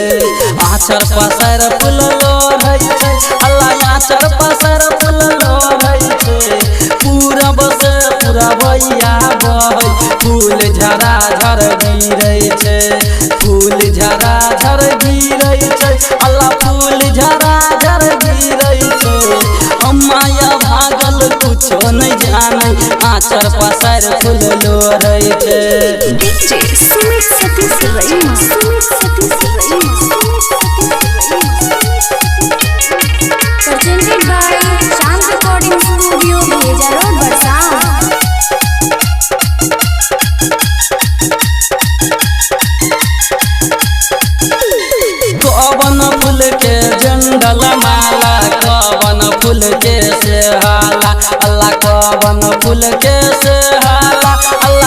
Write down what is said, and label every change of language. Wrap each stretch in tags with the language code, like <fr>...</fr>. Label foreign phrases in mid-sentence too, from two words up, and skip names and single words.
<mai>आचर पसार फूल लोढ़ै छै अल्लाह आचर पसार फूल लोढ़ै छै पूरब से पूरबैया बहै फूल झरा झर गिरै छै फूल झरा झर गिरै छै अल्लाह फूल झरा झर गिरै छै अम्माया भागल कुछो नहीं जानै आचर पसार फूल लोढ़ै छै। DJ Sumit Satish Raima, Sumit Satish Raima, Sumit Satish Raima।</mai> <en>Presented by Chand Recording Studio, Bheja Road, Barsan।</en> <mai>कवन फूल के जंगल माला कवन फूल के सेहाला अल्लाह कवन फूल के सेहाला अल्लाह</mai>